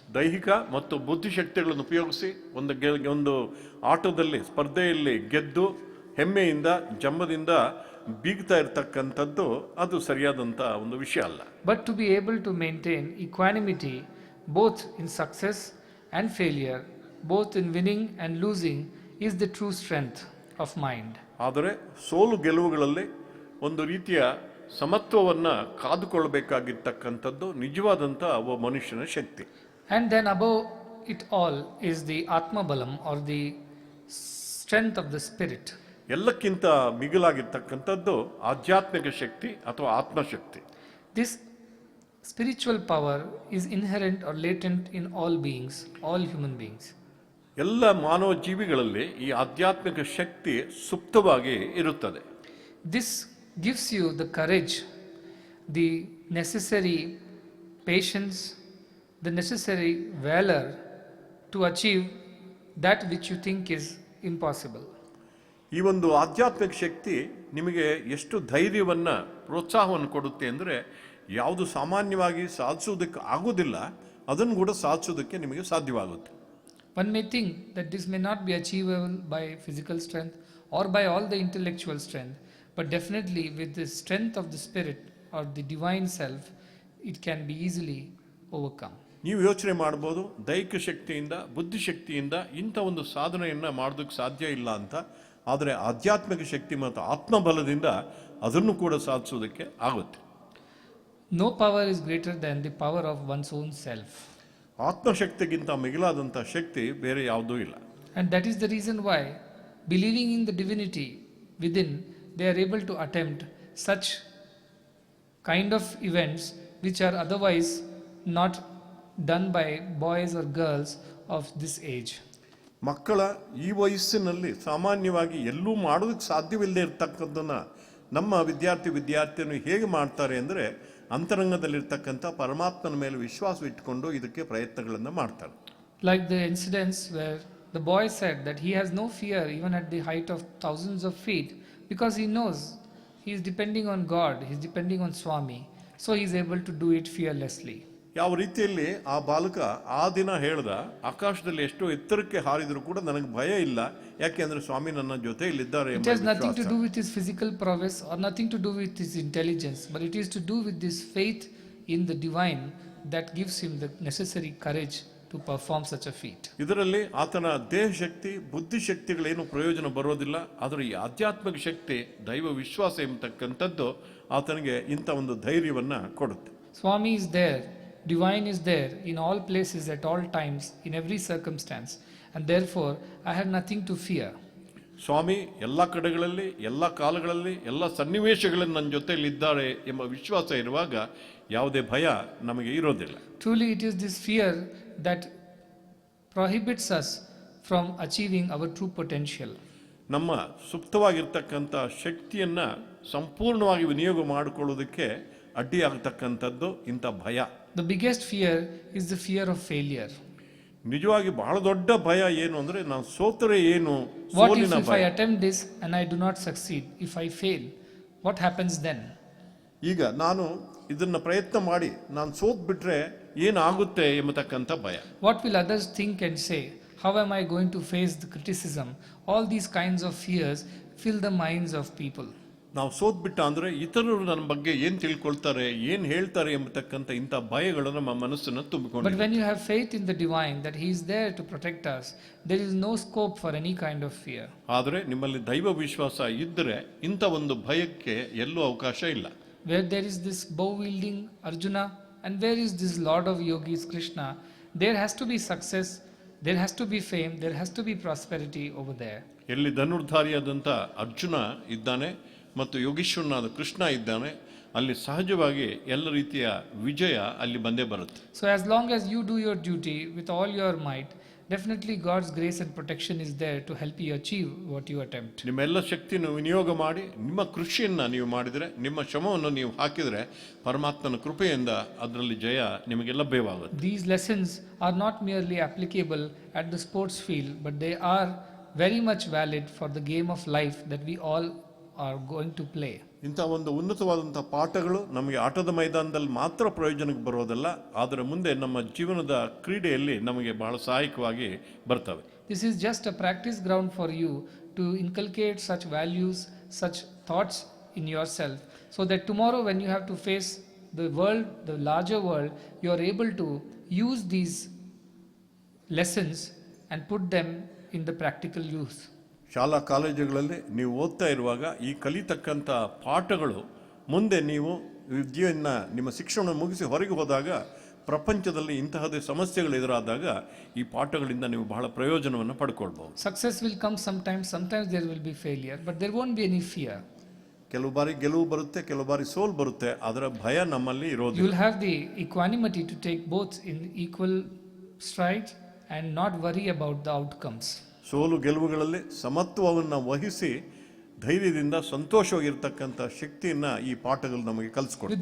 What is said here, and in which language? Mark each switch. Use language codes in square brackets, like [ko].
[kn] ದೈಹಿಕ ಮತ್ತು ಬುದ್ಧಿಶಕ್ತಿಗಳನ್ನು ಉಪಯೋಗಿಸಿ ಒಂದು ಆಟದಲ್ಲಿ, ಸ್ಪರ್ಧೆಯಲ್ಲಿ ಗೆದ್ದು ಹೆಮ್ಮೆಯಿಂದ, ಜಂಬದಿಂದ ಬೀಗ್ತಾ ಇರತಕ್ಕಂಥದ್ದು ಅದು ಸರಿಯಾದಂಥ ಒಂದು ವಿಷಯ ಅಲ್ಲ. [en] But to be able to maintain equanimity both in success and failure, both in winning and losing, is the true strength of mind. [kn] ಆದರೆ ಸೋಲು ಗೆಲುವುಗಳಲ್ಲಿ ಒಂದು ರೀತಿಯ ಸಮತ್ವವನ್ನು ಕಾದುಕೊಳ್ಳಬೇಕಾಗಿರ್ತಕ್ಕಂಥದ್ದು ನಿಜವಾದಂಥ ಒಬ್ಬ ಮನುಷ್ಯನ ಶಕ್ತಿ. [en] And then above it all is the Atma Balam or the strength of the spirit. [kn] ಎಲ್ಲಕ್ಕಿಂತ ಮಿಗಿಲಾಗಿರ್ತಕ್ಕಂಥದ್ದು ಆಧ್ಯಾತ್ಮಿಕ ಶಕ್ತಿ ಅಥವಾ ಆತ್ಮಶಕ್ತಿ. [en] This spiritual power is inherent or latent in all beings, all human beings. [kn] ಎಲ್ಲ ಮಾನವ ಜೀವಿಗಳಲ್ಲಿ ಈ ಆಧ್ಯಾತ್ಮಿಕ ಶಕ್ತಿ ಸುಪ್ತವಾಗಿ ಇರುತ್ತದೆ. [en] This gives you the courage, the necessary patience, the necessary valor to achieve that which you think is impossible. [kn] ಈ ಒಂದು ಆಧ್ಯಾತ್ಮಿಕ ಶಕ್ತಿ ನಿಮಗೆ ಎಷ್ಟು ಧೈರ್ಯವನ್ನು, ಪ್ರೋತ್ಸಾಹವನ್ನು ಕೊಡುತ್ತೆ ಅಂದರೆ ಯಾವುದು ಸಾಮಾನ್ಯವಾಗಿ ಸಾಧಿಸೋದಕ್ಕೆ ಆಗೋದಿಲ್ಲ ಅದನ್ನು ಕೂಡ ಸಾಧಿಸೋದಕ್ಕೆ ನಿಮಗೆ ಸಾಧ್ಯವಾಗುತ್ತೆ. [en] One may think that this may not be achievable by physical strength or by all the intellectual strength, but definitely with the strength of the spirit or the divine self, it can be easily overcome. [kn] ನೀವು ಯೋಚನೆ ಮಾಡ್ಬೋದು, ದೈಹಿಕ ಶಕ್ತಿಯಿಂದ, ಬುದ್ಧಿಶಕ್ತಿಯಿಂದ ಇಂಥ ಒಂದು ಸಾಧನೆಯನ್ನು ಮಾಡೋದಕ್ಕೆ ಸಾಧ್ಯ ಇಲ್ಲ ಅಂತ. ಆದರೆ ಆಧ್ಯಾತ್ಮಿಕ ಶಕ್ತಿ ಮತ್ತು ಆತ್ಮಬಲದಿಂದ ಅದನ್ನು ಕೂಡ ಸಾಧಿಸೋದಕ್ಕೆ ಆಗುತ್ತೆ. [en] No power is greater than the power of one's own self. [kn] ಆತ್ಮಶಕ್ತಿಗಿಂತ ಮಿಗಿಲಾದಂಥ ಶಕ್ತಿ ಬೇರೆ ಯಾವುದೂ ಇಲ್ಲ. [en] And that is the reason why, believing in the divinity within, they are able to attempt such kind of events which are otherwise not done by boys or girls of this age. [kn] ಮಕ್ಕಳ ಈ ವಯಸ್ಸಿನಲ್ಲಿ ಸಾಮಾನ್ಯವಾಗಿ ಎಲ್ಲೂ ಮಾಡೋದಕ್ಕೆ ಸಾಧ್ಯವಿಲ್ಲದೆ ಇರತಕ್ಕಂಥದ್ದನ್ನ ನಮ್ಮ ವಿದ್ಯಾರ್ಥಿನಿಯರು ಹೇಗೆ ಮಾಡ್ತಾರೆ ಅಂದರೆ ಅಂತರಂಗದಲ್ಲಿರ್ತಕ್ಕಂಥ ಪರಮಾತ್ಮನ ಮೇಲೆ ವಿಶ್ವಾಸ ಇಟ್ಟುಕೊಂಡು ಇದಕ್ಕೆ ಪ್ರಯತ್ನಗಳನ್ನು ಮಾಡ್ತಾರೆ. [en] Like the incidents where the boy said that he has no fear even at the height of thousands of feet because he knows he is depending on God, he is depending on Swami, so he is able to do it fearlessly. [kn] ಯಾವ ರೀತಿಯಲ್ಲಿ ಆ ಬಾಲಕ ಆ ದಿನ ಹೇಳ್ದ, ಆಕಾಶದಲ್ಲಿ ಎಷ್ಟೋ ಎತ್ತರಕ್ಕೆ ಹಾರಿದ್ರು ಕೂಡ ನನಗೆ ಭಯ ಇಲ್ಲ, ಯಾಕೆಂದ್ರೆ ಸ್ವಾಮಿ ನನ್ನ ಜೊತೆಯಲ್ಲಿದ್ದಾರೆ. [en] It has nothing to do with his physical prowess or nothing to do with his intelligence, but it is to do with this faith in the divine that gives him the necessary courage to perform such a feat. [kn] ಇದರಲ್ಲಿ ಆತನ ದೇಹ ಶಕ್ತಿ ಬುದ್ಧಿಶಕ್ತಿಗಳೇನು ಪ್ರಯೋಜನ ಬರೋದಿಲ್ಲ, ಆದರೆ ಈ ಆಧ್ಯಾತ್ಮಿಕ ಶಕ್ತಿ ದೈವ ವಿಶ್ವಾಸ ಎಂಬತಕ್ಕಂಥದ್ದು ಆತನಿಗೆ ಇಂಥ ಒಂದು ಧೈರ್ಯವನ್ನ ಕೊಡುತ್ತೆ. [en] Swami is there, divine is there in all places at all times in every circumstance, and therefore I have nothing to fear. [kn] ಸ್ವಾಮಿ ಎಲ್ಲ ಕಡೆಗಳಲ್ಲಿ ಎಲ್ಲ ಕಾಲಗಳಲ್ಲಿ ಎಲ್ಲ ಸನ್ನಿವೇಶಗಳಲ್ಲಿ ನನ್ನ ಜೊತೆಯಲ್ಲಿದ್ದಾರೆ ಎಂಬ ವಿಶ್ವಾಸ ಇರುವಾಗ ಯಾವುದೇ ಭಯ ನಮಗೆ ಇರೋದಿಲ್ಲ. [en] Truly it is this fear that prohibits us from achieving our true potential. [kn] ನಮ್ಮ ಸುಪ್ತವಾಗಿರ್ತಕ್ಕಂಥ ಶಕ್ತಿಯನ್ನ ಸಂಪೂರ್ಣವಾಗಿ ವಿನಿಯೋಗ ಮಾಡಿಕೊಳ್ಳೋದಕ್ಕೆ ಅಡ್ಡಿಯಾಗತಕ್ಕಂಥದ್ದು ಇಂಥ ಭಯ. [en] The biggest fear is the fear of failure. [kn] ನಿಜವಾಗಿ ಬಹಳ ದೊಡ್ಡ ಭಯ ಏನು ಅಂದ್ರೆ ನಾನು ಸೋತರೆ ಏನು, [en] What if [kn] ಸೋಲಿನ [en] I [kn] ಭಯ. [en] attempt this and I do not succeed? If I fail, what happens then? [kn] ಈಗ ನಾನು ಇದನ್ನ ಪ್ರಯತ್ನ ಮಾಡಿ ನಾನು ಸೋತ್ ಬಿಟ್ರೆ ಏನಾಗುತ್ತೆ ಎಂಬತಕ್ಕಂಥ ಭಯ. [en] What will others think and say? How am I going to face the criticism? All these kinds of fears fill the minds of people. [kn] ನಾವು ಸೋತ್ ಬಿಟ್ಟ ಅಂದ್ರೆ ಇತರರು ನನ್ನ ಬಗ್ಗೆ ಏನ್ ತಿಳ್ಕೊಳ್ತಾರೆ, ಏನ್ ಹೇಳ್ತಾರೆ ಎಂಬತಕ್ಕಂಥ ಇಂಥ ಭಯಗಳು ನಮ್ಮ ಮನಸ್ಸನ್ನು ತುಂಬಿಕೊಂಡು. [en] But when you have faith in the divine that he is there to protect us, there is no scope for any kind of fear. [kn] ಆದರೆ ನಿಮ್ಮಲ್ಲಿ ದೈವ ವಿಶ್ವಾಸ ಇದ್ದರೆ ಇಂಥ ಒಂದು ಭಯಕ್ಕೆ ಎಲ್ಲೂ ಅವಕಾಶ ಇಲ್ಲ. [en] Where there is this bow wielding Arjuna and where is this Lord of Yogis Krishna, there has to be success, there has to be fame, there has to be prosperity over there. [kn] ಎಲ್ಲಿ ಧನುರ್ಧಾರಿಯಾದಂಥ ಅರ್ಜುನ ಇದ್ದಾನೆ ಮತ್ತು ಯೋಗೀಶ್ವರನಾದ ಕೃಷ್ಣ ಇದ್ದಾನೆ, ಅಲ್ಲಿ ಸಹಜವಾಗಿ ಎಲ್ಲ ರೀತಿಯ ವಿಜಯ ಅಲ್ಲಿ ಬಂದೇ ಬರುತ್ತೆ. [en] So as long as you do your duty with all your might, definitely God's grace and protection is there to help you achieve what you attempt. [kn] ನಿಮ್ಮೆಲ್ಲ ಶಕ್ತಿಯನ್ನು ವಿನಿಯೋಗ ಮಾಡಿ ನಿಮ್ಮ ಕೃಷಿಯನ್ನ ನೀವು ಮಾಡಿದರೆ, ನಿಮ್ಮ ಶ್ರಮವನ್ನು ನೀವು ಹಾಕಿದರೆ ಪರಮಾತ್ಮನ ಕೃಪೆಯಿಂದ ಅದರಲ್ಲಿ ಜಯ ನಿಮಗೆ ಲಭ್ಯವಾಗುತ್ತೆ. [en] These lessons are not merely applicable at the sports field, but they are very much valid for the game of life that we all are going to play. [kn] ಇಂಥ ಒಂದು ಉನ್ನತವಾದಂಥ ಪಾಠಗಳು ನಮಗೆ ಆಟದ ಮೈದಾನದಲ್ಲಿ ಮಾತ್ರ ಪ್ರಯೋಜನಕ್ಕೆ ಬರೋದಲ್ಲ, ಆದರೆ ಮುಂದೆ ನಮ್ಮ ಜೀವನದ ಕ್ರೀಡೆಯಲ್ಲಿ ನಮಗೆ ಬಹಳ ಸಹಾಯಕವಾಗಿ ಬರ್ತವೆ. [en] This is just a practice ground for you to inculcate such values, such thoughts in yourself, so that tomorrow when you have to face the world, the larger world, you are able to use these lessons and put them in the practical use. [kn] ಶಾಲಾ ಕಾಲೇಜುಗಳಲ್ಲಿ ನೀವು ಓದ್ತಾ ಇರುವಾಗ ಈ ಕಲಿತಕ್ಕಂಥ ಪಾಠಗಳು ಮುಂದೆ ನೀವು ಜೀವನ ನಿಮ್ಮ ಶಿಕ್ಷಣ ಮುಗಿಸಿ ಹೊರಗೆ ಹೋದಾಗ ಪ್ರಪಂಚದಲ್ಲಿ ಇಂತಹದೇ ಸಮಸ್ಯೆಗಳು ಎದುರಾದಾಗ ಈ ಪಾಠಗಳಿಂದ ನೀವು ಬಹಳ ಪ್ರಯೋಜನವನ್ನು ಪಡ್ಕೊಳ್ಬಹುದು. [en] Success will come sometimes there will be failure, but there won't be any fear. [kn] ಕೆಲವು ಬಾರಿ ಗೆಲುವು ಬರುತ್ತೆ, ಕೆಲವು ಬಾರಿ ಸೋಲು ಬರುತ್ತೆ, ಅದರ ಭಯ ನಮ್ಮಲ್ಲಿ ಇರೋದಿಲ್ಲ. [en] You will have the equanimity to take both in equal stride and not worry about the outcomes. [kn] ಸೋಲು ಗೆಲುವುಗಳಲ್ಲಿ ಸಮತ್ವವನ್ನು ವಹಿಸಿ ಧೈರ್ಯದಿಂದ ಸಂತೋಷವಾಗಿರ್ತಕ್ಕಂಥ ಶಕ್ತಿಯನ್ನ ಈ ಪಾಠಗಳು ನಮಗೆ ಕಲಿಸ್ಕೊಡ್ತವೆ.